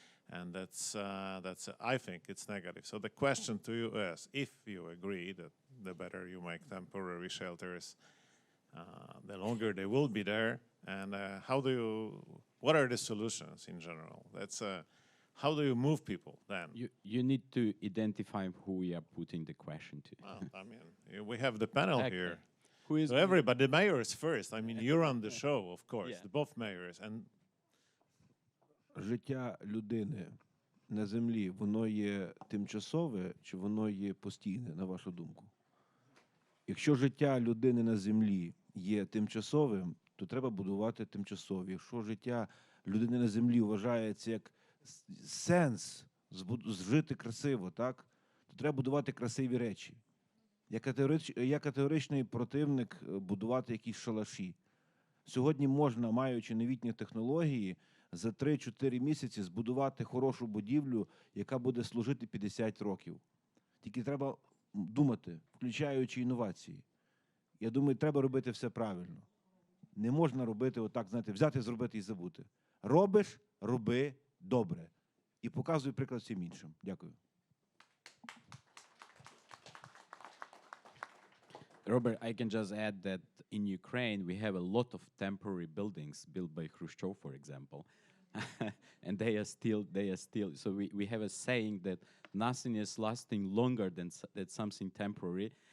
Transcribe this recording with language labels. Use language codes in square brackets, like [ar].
[en] And that's I think it's negative. So the question to you is, if you agree that the better you make temporary shelters, the longer they will be there, and what are the solutions in general? How do you move people then? You need to identify who we are putting the question to. Well, I mean, we have the panel here. Who is so everybody, the mayors first. I mean, you're on the show, of course, Yeah. both mayors. And [uk] Життя людини на землі, воно є тимчасове чи воно є постійне, на вашу думку? Якщо життя людини на землі є тимчасовим, то треба будувати тимчасові. Якщо життя людини на землі вважається як сенс жити красиво, так, то треба будувати красиві речі. Я категоричний противник будувати якісь шалаші. Сьогодні можна, маючи новітні технології, за 3-4 місяці збудувати хорошу будівлю, яка буде служити 50 років. Тільки треба думати, включаючи інновації. Я думаю, треба робити все правильно. Не можна робити отак, знаєте, взяти, зробити і забути. Робиш, роби добре. І показуй приклад всім іншим. Дякую. [en] Robert, I can just add that in Ukraine, we have a lot of temporary buildings built by Khrushchev, for example. and they are still. So we have a saying that nothing is lasting longer than something temporary.